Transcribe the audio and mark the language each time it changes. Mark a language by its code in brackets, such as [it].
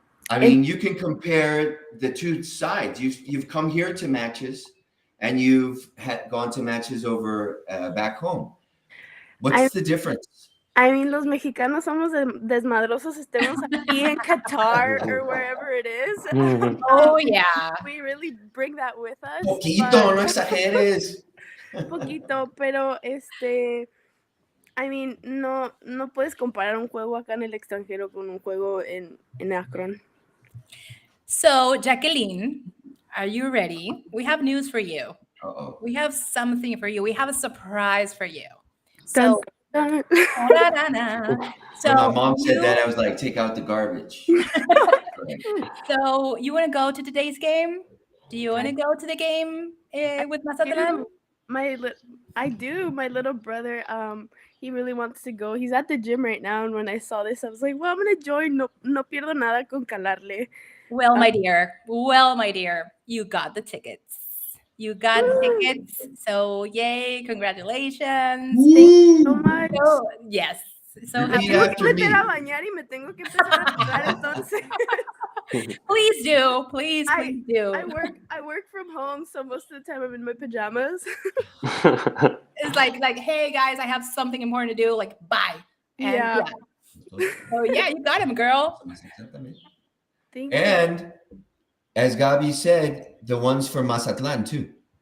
[en] I mean, you can compare the two sides. You've come here to matches, and you've gone to matches over back home. What's the difference? I mean, [es] los mexicanos somos desmadrosos, estemos aquí en Qatar [en] or wherever it is. Oh, yeah. We really bring that with us. [es] Poquito, no exageres. Poquito, pero [en] I mean, [es] no puedes comparar un juego acá en el extranjero con un juego en Akron. [en] So, Jacqueline, are you ready? We have news for you. Uh-oh. We have something for you. We have a surprise for you. So, Dun, So my mom said that, I was like, take out the garbage. So you want to go to today's game? Do you want to go to the game with Mazatlan? I do. My little brother, he really wants to go. He's at the gym right now, and when I saw this, I was like, well, I'm going to join. [es] No pierdo nada con calarle. [en] Well, my dear, you got the tickets. You got tickets. So, yay, congratulations. Thank you so much. So, yes. So Repeat [es] Tengo [en] after [es] que [en] me. [es] meter a bañar y me tengo que empezar a arreglar, entonces. [en] Please do. Please do. I work from home, so most of the time I'm in my pajamas. It's like, hey guys, I have something important to do. Like, bye. And Yeah. So yeah, you got him, girl. Thank you. And as Gabi said, the ones for Mazatlan too.